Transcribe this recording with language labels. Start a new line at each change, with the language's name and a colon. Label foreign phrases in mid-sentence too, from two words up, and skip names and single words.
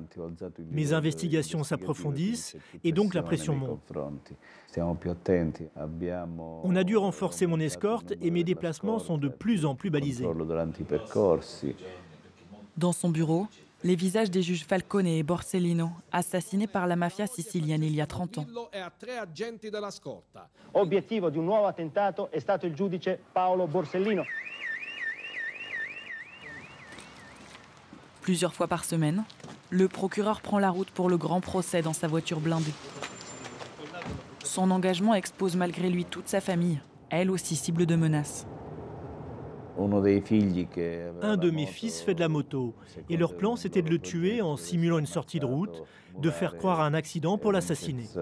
French: Mes investigations s'approfondissent et donc la pression monte. On a dû renforcer mon escorte et mes déplacements sont de plus en plus balisés. Dans son bureau, les visages des juges Falcone et Borsellino, assassinés par la mafia sicilienne il y a 30 ans.
Italian: Obiettivo di un nuovo attentato è stato il giudice Paolo Borsellino.
French: Plusieurs fois par semaine, le procureur prend la route pour le grand procès dans sa voiture blindée. Son engagement expose malgré lui toute sa famille, elle aussi cible de menaces. Un de mes fils fait de la moto et leur plan c'était de le tuer en simulant une sortie de route, de faire croire à un accident pour l'assassiner.